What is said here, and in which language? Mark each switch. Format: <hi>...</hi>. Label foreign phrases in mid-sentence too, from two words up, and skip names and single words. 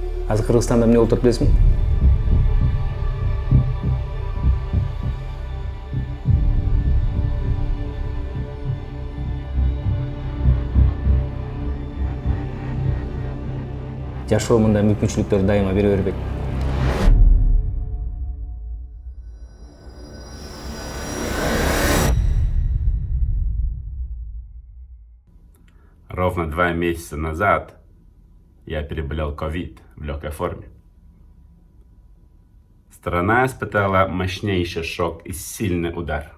<ky>Азыр Кыргызстанда эмне болуп атат билесиңби? Жашоо мындай мүмкүнчүлүктөрдү дайыма бере бербейт.</ky> <ru>Ровно 2 месяца назад я переболел ковид в легкой форме. Страна испытала мощнейший шок и сильный удар.</ru>